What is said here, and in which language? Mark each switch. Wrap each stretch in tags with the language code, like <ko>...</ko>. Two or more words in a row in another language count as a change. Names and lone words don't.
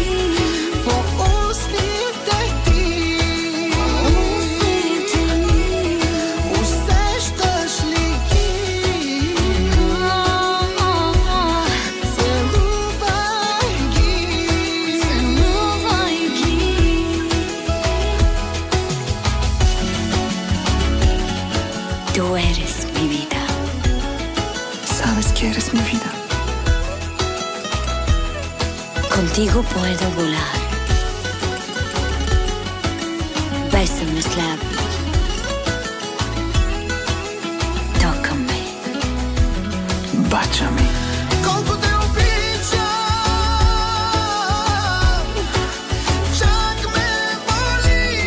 <bg>по устните ти, устните ми, усещаш ли ги? Целувай ги. целувай ги.</bg> <es>Tú eres mi vida. Sabes que eres mi vida. Contigo puedo volar. Bésame los labios. Tócame. Бачами.</es> <bg>Колко те обичам, чак ме боли.</bg>